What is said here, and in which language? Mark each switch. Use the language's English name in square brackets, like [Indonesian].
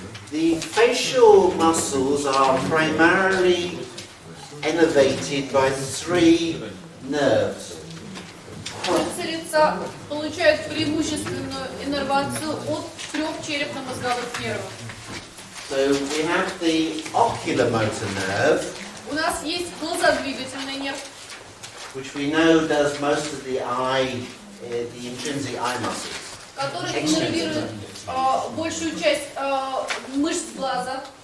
[English] The facial muscles are primarily innervated by 3 nerves. [Russian] Мышцы лица получают преимущественную иннервацию от 3 черепно-мозговых нервов. [English] So we have the oculomotor nerve, [Russian] У нас есть глазодвигательный нерв, [English] which we know does most of the eye, the intrinsic eye muscles. [Russian] который иннервирует большую часть мышц глаза,